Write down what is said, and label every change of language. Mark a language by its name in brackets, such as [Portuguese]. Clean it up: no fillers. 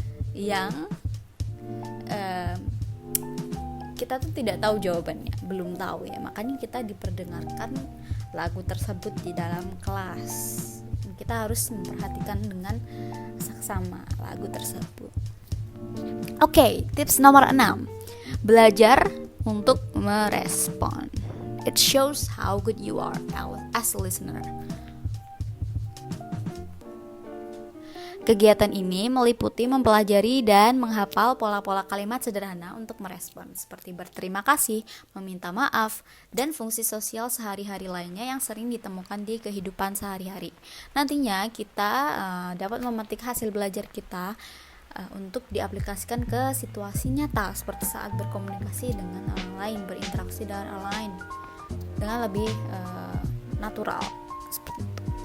[Indonesian] yang kita tuh tidak tahu jawabannya, belum tahu ya, makanya kita diperdengarkan lagu tersebut di dalam kelas. Kita harus memperhatikan dengan saksama lagu tersebut. Oke, tips nomor 6. Belajar untuk merespon. [English] It shows how good you are as a listener. [Indonesian] Kegiatan ini meliputi mempelajari dan menghafal pola-pola kalimat sederhana untuk merespon, seperti berterima kasih, meminta maaf, dan fungsi sosial sehari-hari lainnya yang sering ditemukan di kehidupan sehari-hari. Nantinya kita dapat memetik hasil belajar kita untuk diaplikasikan ke situasi nyata, seperti saat berkomunikasi dengan orang lain, berinteraksi dengan orang lain dengan lebih natural, seperti itu.